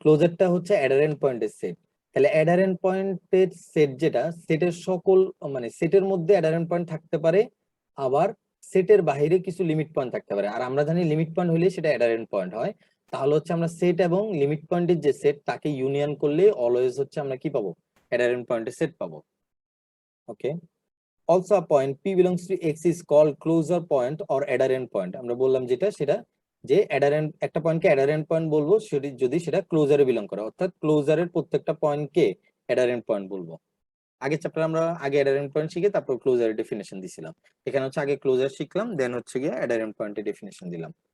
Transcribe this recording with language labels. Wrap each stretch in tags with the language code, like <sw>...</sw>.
<bn>ক্লোজারটা হচ্ছে অ্যাডারেন্ট পয়েন্টের সেট। তাহলে অ্যাডারেন্ট পয়েন্টের সেট যেটা, সেটের সকল মানে সেটের মধ্যে অ্যাডারেন্ট পয়েন্ট থাকতে পারে, আবার সেটের বাইরে কিছু লিমিট পয়েন্ট থাকতে পারে। আর আমরা জানি লিমিট পয়েন্ট হলে সেটা অ্যাডারেন্ট পয়েন্ট হয়। তাহলে হচ্ছে আমরা সেট এবং লিমিট পয়েন্টের যে সেট তাকে ইউনিয়ন করলে অলওয়েজ হচ্ছে আমরা কি পাবো? অ্যাডারেন্ট পয়েন্টের সেট পাবো।</bn> <en>Okay, also a point p belongs to x is called closure point or adherent point।</en> <bn>আমরা বললাম যেটা সেটা, যে adherent একটা পয়েন্টকে adherent point বলবো সেটি যদি সেটা ক্লোজারে বিলং করে, অর্থাৎ ক্লোজারের প্রত্যেকটা পয়েন্টকে adherent point বলবো। আগের চ্যাপ্টারে আমরা আগে adherent point শিখে তারপর ক্লোজারের ডেফিনেশন দিছিলাম। এখানে হচ্ছে আগে ক্লোজার শিখলাম, দেন হচ্ছে গিয়ে adherent পয়েন্টের ডেফিনেশন দিলাম।</bn>